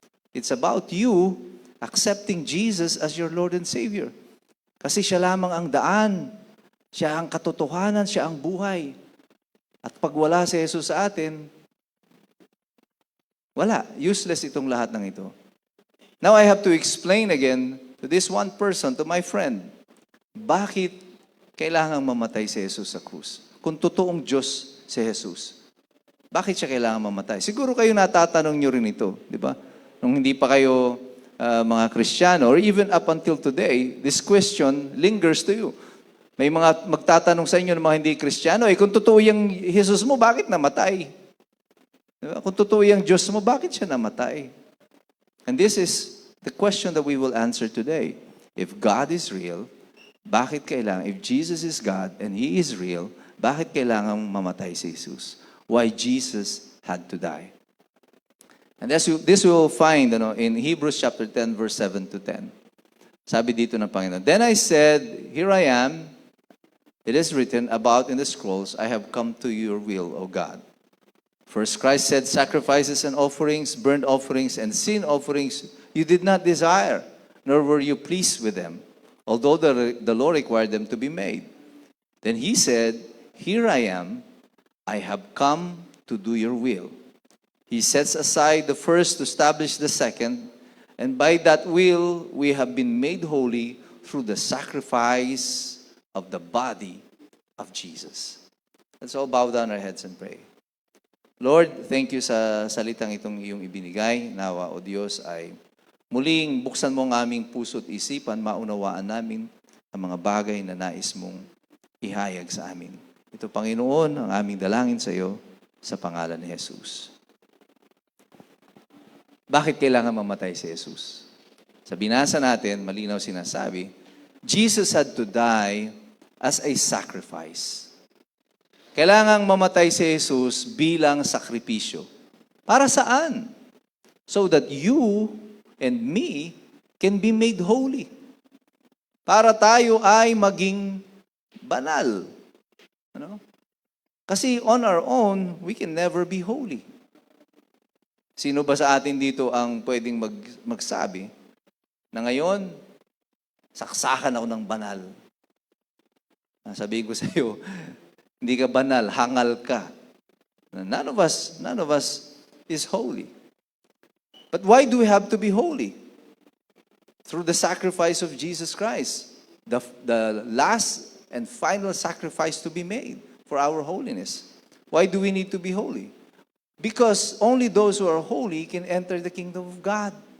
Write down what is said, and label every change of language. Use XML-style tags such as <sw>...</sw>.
<en>It's about you accepting Jesus as your Lord and Savior.</en> <tl>Kasi siya lamang ang daan, siya ang katotohanan, siya ang buhay. At pag wala si Jesus sa atin, wala. Useless itong lahat ng ito.</tl> <en>Now I have to explain again to this one person, to my friend, bakit kailangang mamatay si Jesus sa krus?</en> <tl>Kung totoong Diyos si Jesus, bakit siya kailangan mamatay? Siguro kayo natatanong nyo rin ito, di ba? Nung hindi pa kayo mga Kristiyano, or even up until today, this question lingers to you. May mga magtatanong sa inyo ng mga hindi Kristiyano, kung totoo yung Jesus mo, bakit namatay? Diba? Kung totoo yung Diyos mo, bakit siya namatay?</tl> <en>And this is the question that we will answer today. If God is real, bakit kailangan? If Jesus is God and He is real, bakit kailangan mamatay si Jesus? Why Jesus had to die? And this we will find in Hebrews chapter 10, verse 7 to 10. Sabi dito ng Panginoon, Then I said, Here I am. It is written about in the scrolls, I have come to your will, O God. First Christ said, Sacrifices and offerings, burnt offerings, and sin offerings you did not desire, nor were you pleased with them, although the law required them to be made. Then He said, Here I am, I have come to do your will. He sets aside the first to establish the second, and by that will we have been made holy through the sacrifice of the body of Jesus. Let's all bow down our heads and pray.</en> <tl>Lord, thank you sa salitang itong iyong ibinigay. Nawa, O Diyos, ay muling buksan mo ang aming puso at isipan, maunawaan namin ang mga bagay na nais mong ihayag sa amin. Ito, Panginoon, ang aming dalangin sa iyo sa pangalan ni Jesus. Bakit kailangan mamatay si Jesus?</tl> <en>Sa binasa natin, malinaw sinasabi, Jesus had to die as a sacrifice.</en> <tl>Kailangang mamatay si Jesus bilang sakripisyo. Para saan?</tl> <en>So that you and me can be made holy.</en> <tl>Para tayo ay maging banal.</tl> <en>Kasi on our own, we can never be holy.</en> <tl>Sino ba sa atin dito ang pwedeng magsabi na ngayon, saksakan ako ng banal? Sabihin ko sa iyo, hindi ka banal, hangal ka.</tl> <en>None of us is holy. But why do we have to be holy? Through the sacrifice of Jesus Christ, the last and final sacrifice to be made for our holiness. Why do we need to be holy? Because only those who are holy can enter the kingdom of God.</en>